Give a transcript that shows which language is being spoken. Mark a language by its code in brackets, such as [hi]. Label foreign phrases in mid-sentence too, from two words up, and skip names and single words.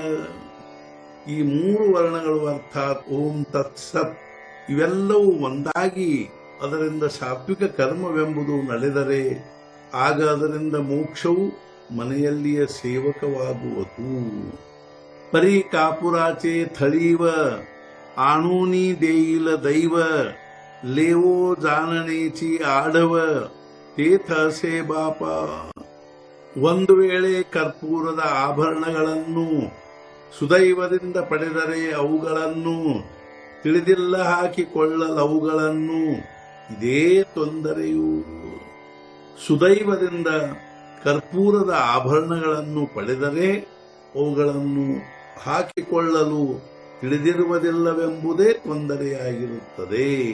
[kn] ಈ 3 ವರ್ಣಗಳು ಅರ್ಥಾತ್ ಓಂ ತತ್ಸತ್ ಇವೆಲ್ಲವೂ ಒಂದಾಗಿ ಅದರಿಂದ ಸಾತ್ವಿಕ ಕರ್ಮವೆಂಬುದು ನಡೆದರೆ ಆಗ ಅದರಿಂದ ಮೋಕ್ಷವು ಮನೆಯಲ್ಲಿಯ ಸೇವಕವಾಗುವುದು। [mr] परि कापुराचे थळीव आणूनी देईल दैव लेवो जाणण्याची आढव तेथ असे ಬಾಪ। [kn] ಒಂದು ವೇಳೆ ಕರ್ಪೂರದ ಆಭರಣಗಳನ್ನು ಸುದೈವದಿಂದ ಪಡೆದರೆ ಅವುಗಳನ್ನು ತಿಳಿದಿಲ್ಲ ಹಾಕಿಕೊಳ್ಳಲವುಗಳನ್ನು ಇದೇ ತೊಂದರೆಯು। ಸುದೈವದಿಂದ ಕರ್ಪೂರದ ಆಭರಣಗಳನ್ನು ಪಡೆದರೆ ಅವುಗಳನ್ನು ಹಾಕಿಕೊಳ್ಳಲು ತಿಳಿದಿರುವುದಿಲ್ಲವೆಂಬುದೇ ತೊಂದರೆಯಾಗಿರುತ್ತದೆ।